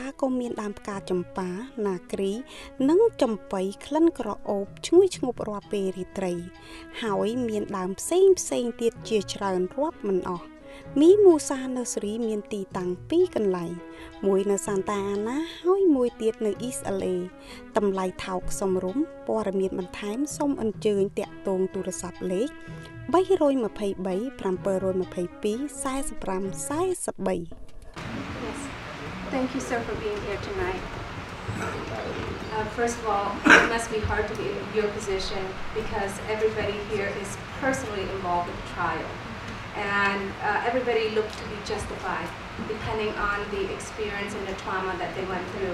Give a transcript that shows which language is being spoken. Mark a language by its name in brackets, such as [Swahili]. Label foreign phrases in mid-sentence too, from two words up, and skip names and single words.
[Khmer] ក៏មានដើមផ្កាចម្ប៉ាណាគ្រីនិងចំបៃក្លិនក្រអូបឈ្ងុយឈ្ងប់រាល់ពេលរាត្រីហើយមានដើមផ្សេងទៀតជាច្រើនរាប់មិនអស់មីមូសា Nursery មានទីតាំង2កន្លែងមួយនៅ Santa Ana ហើយមួយទៀតនៅ East LA តម្លៃថោកសមរម្យព័ត៌មានបន្ថែមសូមអញ្ជើញតាក់ទងទូរស័ព្ទលេខ323 722 4543 [English] Yes. Thank you, sir, for being here tonight. First of all, it must be hard to be in your position because everybody here is personally involved with the trial. And everybody looked to be justified depending on the experience and the trauma that they went through.